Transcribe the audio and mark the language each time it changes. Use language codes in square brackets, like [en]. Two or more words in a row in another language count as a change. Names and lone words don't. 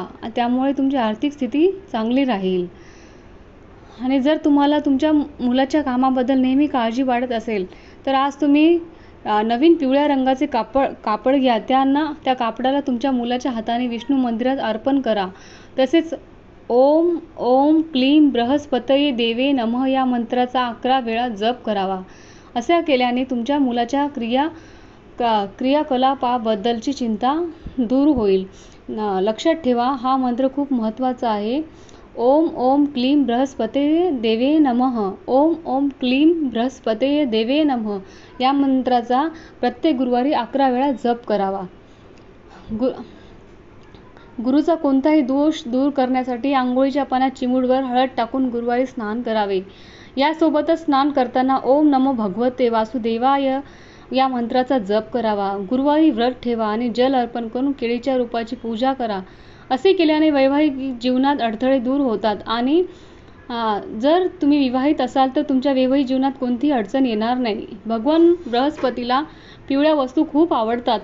[mr] त्यामुळे तुमची आर्थिक स्थिती चांगली राहील. आणि जर तुम्हाला तुमच्या मुलाच्या कामाबद्दल नेहमी काळजी वाटत असेल, तर आज तुम्ही नवीन पिवळ्या रंगाचे कापड घ्या. त्या कापडाला तुमच्या मुलाच्या हाताने विष्णू मंदिरात अर्पण करा. तसेच [sa] ओम ओम क्लीम बृहस्पतये देवे नमः [mr] या मंत्राचा 11 वेळा जप करावा. असे केल्याने तुमच्या मुलाच्या क्रियाकलापाबद्दलची चिंता दूर होईल. लक्षात ठेवा, हा मंत्र खूप महत्त्वाचा आहे. [sa] ओम ओम क्लीम बृहस्पतये देवे नमः. ओम ओम क्लीम बृहस्पतये देवे नमः [mr] या मंत्राचा प्रत्येक गुरुवारी 11 वेळा जप करावा. गुरुचा कोणताही दोष दूर करण्यासाठी आंघोळीच्या पाण्यात चिमूटभर हळद टाकून गुरुवारी स्नान करावे. यासोबतच स्नान करताना [sa] ओम नमो भगवते वासुदेवाय [mr] या मंत्राचा जप करावा. गुरुवारी व्रत ठेवा आणि जल अर्पण करून केळीच्या रोपाची पूजा करा. असे केल्याने वैवाहिक जीवनात अडथळे दूर होतात आणि जर तुम्ही विवाहित असाल तर तुमच्या वैवाहिक जीवनात कोणतीही अडचण येणार नाही. भगवान बृहस्पतीला पिवळ्या वस्तू खूप आवडतात.